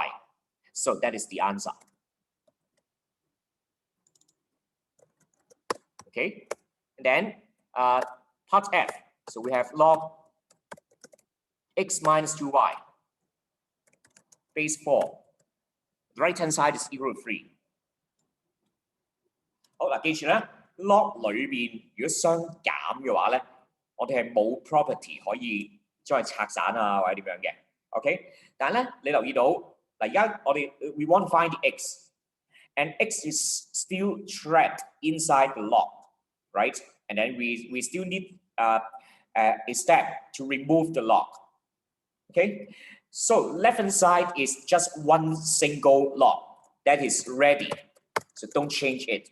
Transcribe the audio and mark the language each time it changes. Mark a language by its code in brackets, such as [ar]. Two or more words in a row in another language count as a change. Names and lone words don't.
[en] So that is the answer. Okay, and then part F. So we have log x minus 2y base 4. The right hand side is equal to 3. [yue] 好嗱，記住咧 ，log 裏邊如果相減嘅話咧，我哋係冇 property 可以將佢拆散啊，或者點樣嘅。OK， 但係咧，你留意到嗱，而家我哋 [en] we want to find the x, and x is still trapped inside the log, right? And then we still need a step to remove the log. Okay, so left hand side is just one single log that is ready, so don't change it.